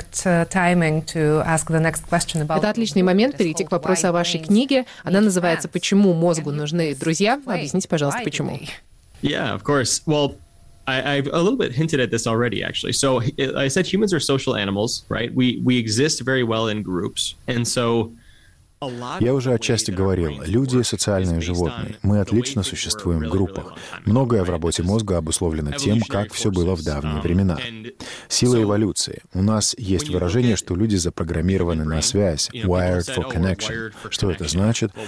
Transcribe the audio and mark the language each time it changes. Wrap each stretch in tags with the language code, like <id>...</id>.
<ru>Это отличный момент перейти к вопросу о вашей книге. Она называется «Почему мозгу нужны друзья?». Объясните, пожалуйста, почему.</ru> <en>Yeah, of course. Well, I've a little bit hinted at this already, actually. So I said humans are social animals, right? We exist very well in groups, and so.</en> <ru>Я уже отчасти говорил, люди — социальные животные. Мы отлично существуем в группах. Многое в работе мозга обусловлено тем, как все было в давние времена. Сила эволюции. У нас есть выражение, что люди запрограммированы на связь,</ru> <en>wired for connection.</en> <ru>Что это значит?</ru>